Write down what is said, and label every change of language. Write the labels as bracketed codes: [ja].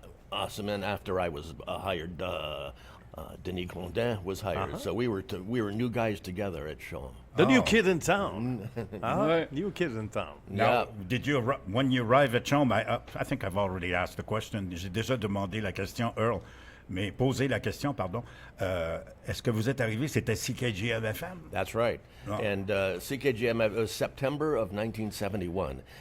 [en] Awesome, and after I was hired, Denis Grondin was hired. So we were new guys together at Shaw. The new kid in town. Ouais. New kid in town. Yeah. Now, when you arrive at home, I think I've already asked the question. [fr] J'ai déjà demandé la question, Earl, mais posé la question, pardon. Est-ce que vous êtes arrivé, c'était CKGM-FM? [en] That's right. Oh. And CKGM, it was September of 1971.